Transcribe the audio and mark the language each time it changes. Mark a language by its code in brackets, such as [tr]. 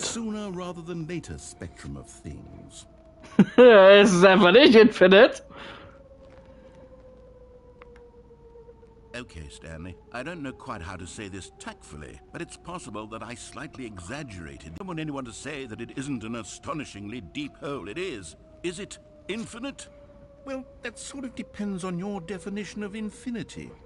[en] Sooner rather than later spectrum of things. [de] Es ist einfach nicht infinite. [en] Okay, Stanley, I don't know quite how to say this tactfully, but it's possible that I slightly exaggerated. I don't want anyone to say that it isn't an astonishingly deep hole. It is. Is it infinite? Well, that sort of depends on your definition of infinity.